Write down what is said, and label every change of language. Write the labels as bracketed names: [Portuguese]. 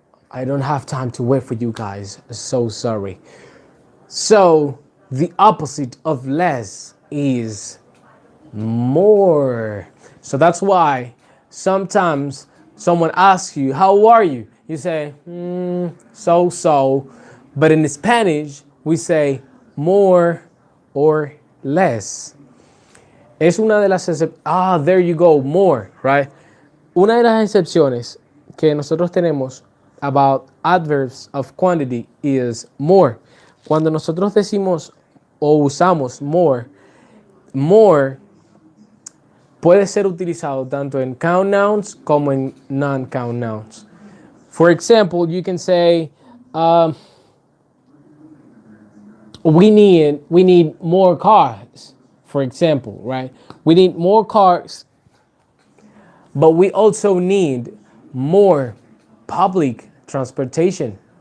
[English] I don't have time to wait for you guys. So sorry. So the opposite of less is more. So that's why sometimes someone asks you, how are you? You say, so. But in Spanish, we say more or less. [Spanish] Es una de las excepciones. [English] There you go, more, right? [Spanish] Una de las excepciones que nosotros tenemos [English] about adverbs of quantity is more. [Spanish] Cuando nosotros decimos o usamos more puede ser utilizado tanto en [English] count nouns [Spanish] como en [English] non-count nouns. For example, you can say, we need more cars. For example, right? We need more cars, but we also need more public transportation.